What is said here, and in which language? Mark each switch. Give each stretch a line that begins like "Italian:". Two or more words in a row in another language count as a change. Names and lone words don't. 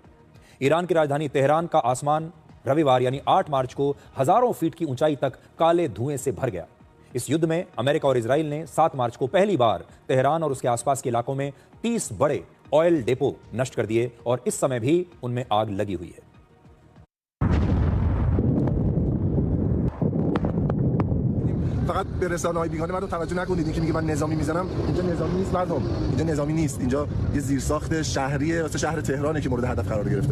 Hindi: ईरान की राजधानी तेहरान का आसमान रविवार यानी 8 मार्च को हजारों फीट की ऊंचाई तक काले धुएं से भर गया। इस युद्ध में अमेरिका और इसराइल ने 7 मार्च को पहली बार तेहरान और उसके आसपास के इलाकों में 30 बड़े
English: oil depot
Hindi: नष्ट कर दिए और इस समय भी उनमें आग लगी हुई है।
Persian: فقط به رسانه‌های بیگانه من رو توجه نکنید. اینکه میگه من نظامی میزنم، اینجا نظامی نیست مردم. اینجا نظامی نیست. اینجا یه زیرساخت شهریه واسه شهر تهرانه که مورد هدف قرار گرفته.